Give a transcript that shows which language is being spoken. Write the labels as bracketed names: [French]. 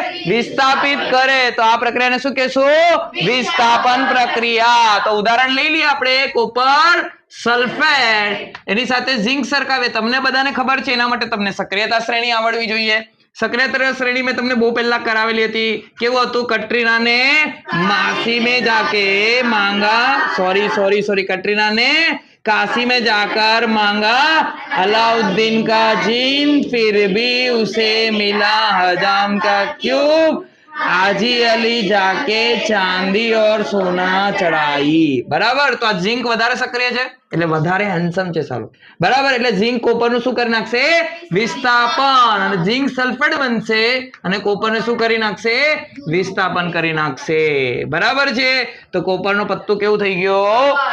[Gujarati] વિસ્થાપિત કરે. તો આ પ્રક્રિયાને શું કહેશું? વિસ્થાપન પ્રક્રિયા. તો ઉદાહરણ લઈ લઈએ આપણે. કોપર સલ્ફેટ એની સાથે ઝિંક સરખાવે. તમને બધાને ખબર છે, એના માટે તમને સક્રિયતા શ્રેણી આવડવી જોઈએ. સક્રિયતા શ્રેણી મેં તમને બહુ પહેલા કરાવેલી હતી. કેવું હતું? [Hindi] કટરીના ને માસી में जाके मांगा सॉरी कटरीना ने काशी में जाकर मांगा अलाउद्दीन का जीन, फिर भी उसे मिला हजाम का क्यूब, हाजी अली जाके चांदी और सोना चढ़ाई. बराबर. [Gujarati] તો આ ઝિંક વધારે સક્રિય છે એટલે વધારે હેન્ડસમ છે. સારું. બરાબર. એટલે ઝિંક કોપરનું શું કરી નાખશે? વિસ્થાપન. અને ઝિંક સલ્ફેટ બનશે અને કોપરને શું કરી નાખશે? વિસ્થાપન કરી નાખશે. બરાબર છે. તો કોપરનો પત્તો કેવું થઈ ગયો?